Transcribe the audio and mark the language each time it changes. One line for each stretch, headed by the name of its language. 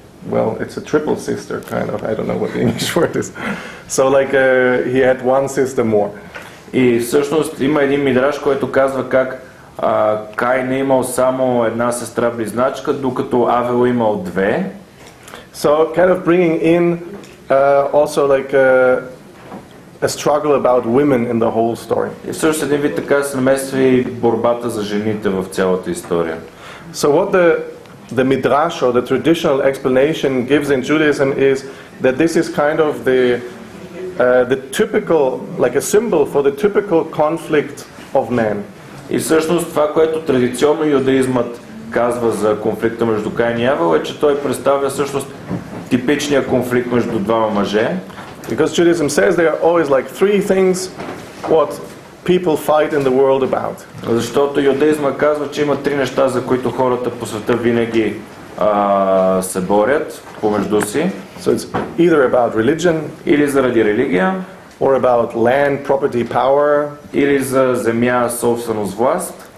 English: Well, it's a triple sister, kind of. I don't know what the English word is. So, like, he had one sister more.
Bulgarian: И всъщност има един мидраш, който казва как Каин е имал само една сестра близначка, докато Авел имал две.
English: So, kind of bringing in also like a struggle about women in the whole story.
Bulgarian: И всъщност един вид така се намесва и борбата за жените в цялата история.
English: So, what the midrash or the traditional explanation gives in Judaism is that this is kind of the typical, like a symbol for the typical conflict of man.
Bulgarian: И всъщност това, което традиционно юдаизмът казва за конфликта между Каин и Авел, е, че той представя всъщност типичния конфликт между двама мъже.
English: Because Judaism says there are always like three things what people fight in the world about.
Bulgarian: Защото юдаизма казва, че има три неща, за които хората по света винаги се борят помежду си.
English: So it's either about religion,
Bulgarian: или заради религия,
English: or about land, property, power,
Bulgarian: или за земя, собственост, власт,